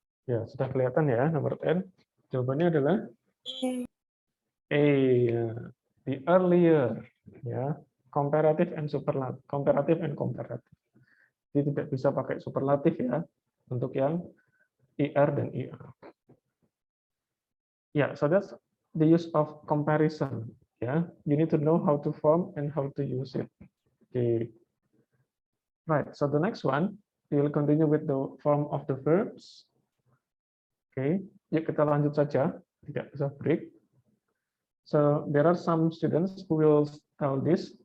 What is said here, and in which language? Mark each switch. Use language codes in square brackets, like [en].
[id] Ya, sudah kelihatan ya, nomor 10. Jawabannya adalah A, ya. [en] The earlier, ya, comparative and superlative, comparative and comparative. [id] Jadi tidak bisa pakai superlatif ya untuk yang ER dan ER. [en] Yeah, so that's the use of comparison. Yeah, you need to know how to form and how to use it. Okay, right. So the next one, we will continue with the form of the verbs. Okay, [id] yuk kita lanjut saja, tidak usah [en] break. So there are some students who will tell this.